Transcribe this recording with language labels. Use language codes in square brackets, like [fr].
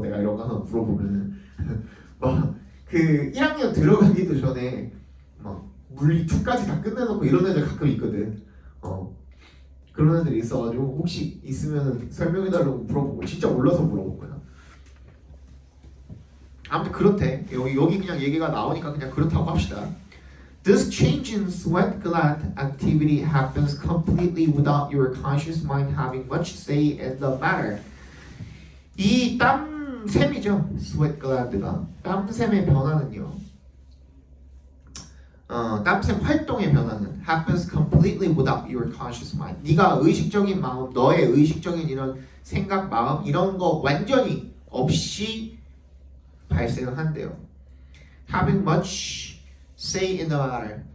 [ko] 내가 이런 거 하나 물어보면은 막 그 1학년 들어가기도 전에 막 물리 2까지 다 끝내놓고 이런 애들 가끔 있거든. 그런 애들이 있어가지고 혹시 있으면은 설명해달라고 물어보고 진짜 몰라서 물어본 거야. 아무튼 그렇대. 여기 그냥 얘기가 나오니까 그냥 그렇다고 합시다. [en] This change in sweat gland activity happens completely without your conscious mind having much say in the matter. [ko] 이 땀샘이죠. sweat gland가 땀샘의 변화는요. 땀샘 활동의 변화는 [en] happens completely without your conscious mind. [ko] 네가 의식적인 마음, 너의 의식적인 이런 생각, 마음 이런 거 완전히 없이 발생을 한대요. [en] Having much say in the matter.